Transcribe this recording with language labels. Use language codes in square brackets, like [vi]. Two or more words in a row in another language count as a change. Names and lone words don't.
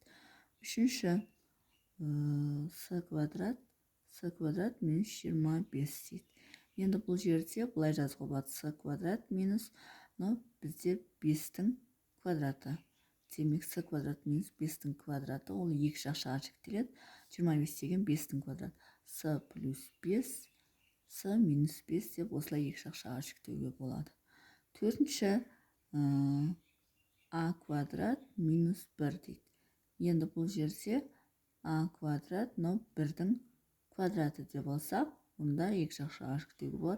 [kk] Үшінші s квадрат минус 25 дейді. Енді бұл жерде былай жазуға болады. s квадрат минус, бізде 5-тің квадраты. Демек с квадрат минус 5-тің квадраты, ол екі жақшаға жіктеледі. 25 деген 5-тің квадраты. С плюс 5, с минус 5 деп осылай екі жақшаға жіктеуге болады. Төртінші а квадрат минус 1 дейді. Енді бұл жерде а квадрат, 1-дің квадраты деп алсақ, онда екі жақшаға жіктеуге болады.